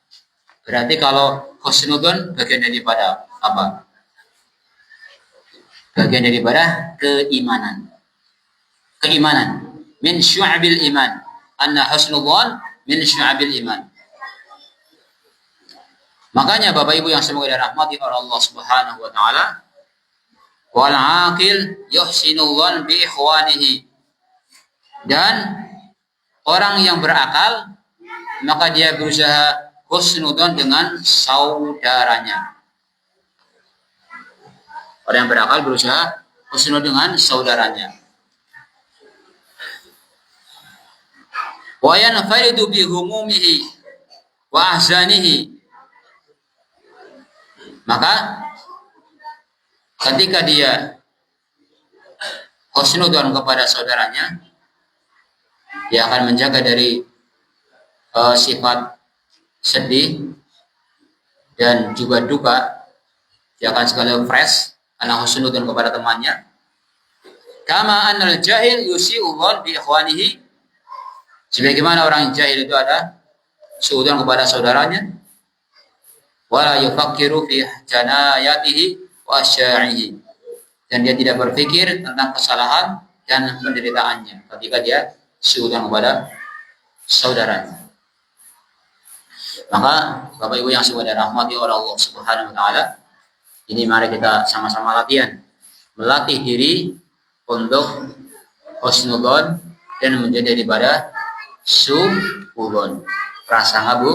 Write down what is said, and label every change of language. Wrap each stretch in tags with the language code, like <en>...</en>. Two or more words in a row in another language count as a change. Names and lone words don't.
<id>Berarti kalau husnudzon bagian daripada apa? Bagian daripada keimanan.</id> <ar>من شعب الإيمان. أن حسن الظن من شعب الإيمان.</ar> <id>Makanya Bapak Ibu yang semoga dirahmati oleh Allah</id> <ar>سبحانه وتعالى, والعاقل يحسن الظن بإخوانه.</ar> <id>Dan orang yang berakal maka dia berusaha husnudzon dengan saudaranya. Orang yang berakal berusaha husnudzon dengan saudaranya.</id> <ar>وينفرد بهمومه وأحزانه.</ar> <id>Maka ketika dia husnudzon kepada saudaranya, dia akan menjaga dari sifat sedih dan juga duka. Dia akan sekali fresh karena husnudzon kepada temannya.</id> <ar>كما أن الجاهل يسيء الظن بإخوانه.</ar> <id>Sebagaimana orang jahil itu ada suudzon kepada saudaranya.</id> <ar>ولا يفكر في جناياته وأشيائه.</ar> <id>Dan dia tidak berpikir tentang kesalahan dan penderitaannya ketika dia suudzon kepada saudaranya. Maka Bapak Ibu yang semoga dirahmati oleh Allah</id> <ar>سبحانه وتعالى,</ar> <id>ini mari kita sama-sama latihan, melatih diri untuk husnudzon dan menjadi daripada suudzon, prasangka buruk.</id>